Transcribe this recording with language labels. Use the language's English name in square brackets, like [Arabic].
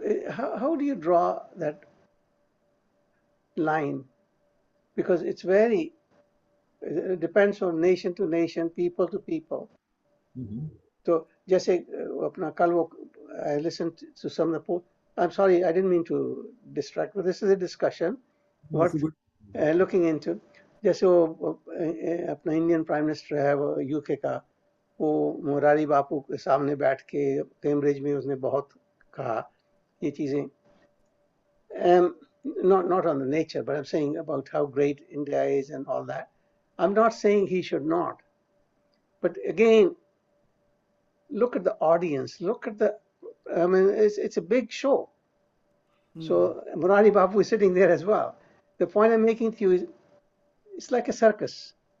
[English] How do you draw that line? Because it depends on nation to nation, people to people. So [Hindi] जैसे अपना कल वो [English] I listened to some of the posts. I'm sorry, I didn't mean to distract, but this is a discussion. What looking into, [Hindi] जैसे वो अपना Indian prime minister है वो UK का, वो मोरारी बापू के सामने बैठ के कैम्ब्रिज में उसने बहुत कहा ये चीजें, [English] not on the nature, but I'm saying about how great India is and all that. I'm not saying he should not, but again, look at the audience, look at the, I mean, it's a big show. So Murari Bapu is sitting there as well. The point I'm making to you is, it's like a circus.